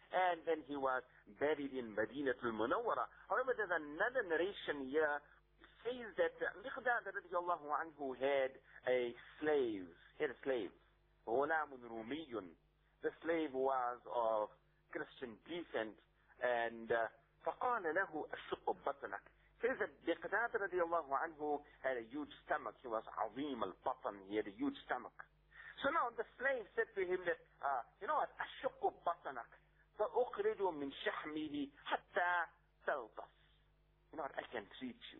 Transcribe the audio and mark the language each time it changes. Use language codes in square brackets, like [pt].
[en] And then he was buried in Madinatul Munawwara. However, there's another narration here. It says that Miqdad radiyallahu anhu had a slave. [ar] Ghulamun Rumiyun. [en] The slave was of Christian descent. [ar] And فَقَالَ لَهُ أَشُقُ بَطْنَكَ. [en] Says that Miqdad radiyallahu anhu had a huge stomach. He was azim al-batan. He had a huge stomach. So now the slave said to him that, you know what? [ar] أَشُقُ بَطْنَكَ فَأُخْرِجُ مِنْ شَحْمِهِ حَتَّى تَلْطَسْ. [en] You know what? I can treat you.